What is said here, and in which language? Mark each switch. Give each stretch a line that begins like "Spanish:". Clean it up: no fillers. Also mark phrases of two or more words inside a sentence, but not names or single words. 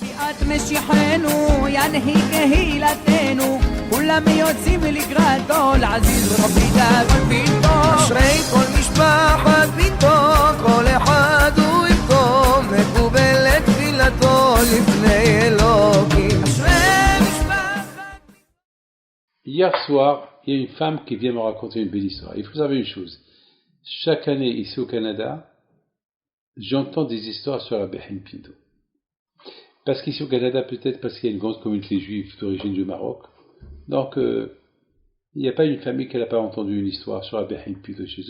Hebrew: כולם יוצאים לקראתו, לעזיז רבי דאגון פינטו. אשרי כל משפחת פינטו, כל אחד הוא יפתו, מקובלת תפילתו לפני אלוקים. אשרי משפחת...
French: Hier soir, il y a une femme qui vient me raconter une belle histoire. Il faut savoir une chose. Chaque année, ici au Canada, j'entends des histoires sur la Behin Pinto. Parce qu'ici au Canada, peut-être parce qu'il y a une grande communauté juive d'origine du Maroc, donc il n'y a pas une famille qui n'a pas entendu une histoire sur la Behin Pinto chez eux.